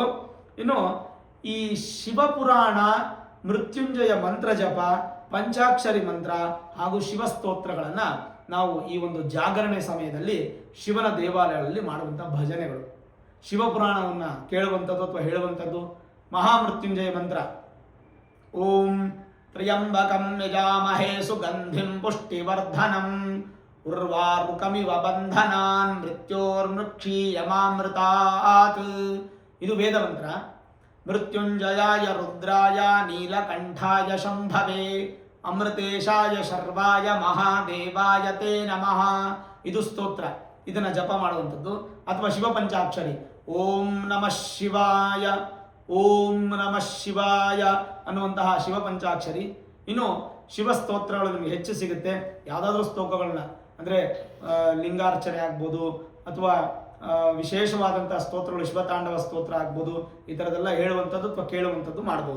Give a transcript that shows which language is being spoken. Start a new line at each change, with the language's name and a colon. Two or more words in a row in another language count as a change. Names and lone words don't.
Kannada: ಇನ್ನು ಈ ಶಿವಪುರಾಣ, ಮೃತ್ಯುಂಜಯ ಮಂತ್ರ ಜಪ, ಪಂಚಾಕ್ಷರಿ ಮಂತ್ರ ಹಾಗೂ ಶಿವಸ್ತೋತ್ರಗಳನ್ನು ನಾವು ಈ ಒಂದು ಜಾಗರಣೆ ಸಮಯದಲ್ಲಿ ಶಿವನ ದೇವಾಲಯಗಳಲ್ಲಿ ಮಾಡುವಂಥ ಭಜನೆಗಳು. ಶಿವಪುರಾಣವನ್ನು ಕೇಳುವಂಥದ್ದು ಅಥವಾ ಹೇಳುವಂಥದ್ದು. ಮಹಾಮೃತ್ಯುಂಜಯ ಮಂತ್ರ,
Sanskrit: ಓಂ ತ್ರ್ಯಂಬಕಂ ಯಜಾಮಹೇ ಸುಗಂಧಿಂ ಪುಷ್ಟಿವರ್ಧನಂ ಉರ್ವಾರುಕಮಿವ ಬಂಧನಾನ್ ಮೃತ್ಯೋರ್ಮೃಕ್ಷೀಯಮಾಮೃತಾತ್
Kannada: ಇದು ವೇದ ಮಂತ್ರ.
Sanskrit: ಮೃತ್ಯುಂಜಯಾಯ ರುದ್ರಾಯ ನೀಲಕಂಠಾಯ ಶಂಭವೇ ಅಮೃತೇಶಾಯ ಶರ್ವಾಯ ಮಹಾದೇವಾಯ ತೇ ನಮಃ.
Kannada: ಇದು ಸ್ತೋತ್ರ. ಇದನ್ನು ಜಪ ಮಾಡುವಂಥದ್ದು. ಅಥವಾ ಶಿವಪಂಚಾಕ್ಷರಿ
Sanskrit: ಓಂ ನಮಃ ಶಿವಾಯ, ಓಂ ನಮಃ ಶಿವಾಯ
Kannada: ಅನ್ನುವಂತಹ ಶಿವಪಂಚಾಕ್ಷರಿ. ಇನ್ನು ಶಿವಸ್ತೋತ್ರಗಳು ನಿಮಗೆ ಹೆಚ್ಚು ಸಿಗುತ್ತೆ. ಯಾವುದಾದ್ರೂ ಸ್ತೋತ್ರಗಳನ್ನ ಅಂದರೆ ಲಿಂಗಾರ್ಚನೆ ಆಗ್ಬೋದು, ಅಥವಾ ವಿಶೇಷವಾದಂಥ ಸ್ತೋತ್ರಗಳು, ಶಿವತಾಂಡವ ಸ್ತೋತ್ರ ಆಗ್ಬೋದು, ಈ ಥರದ್ದೆಲ್ಲ ಹೇಳುವಂಥದ್ದು ಅಥವಾ ಕೇಳುವಂಥದ್ದು ಮಾಡ್ಬೋದು.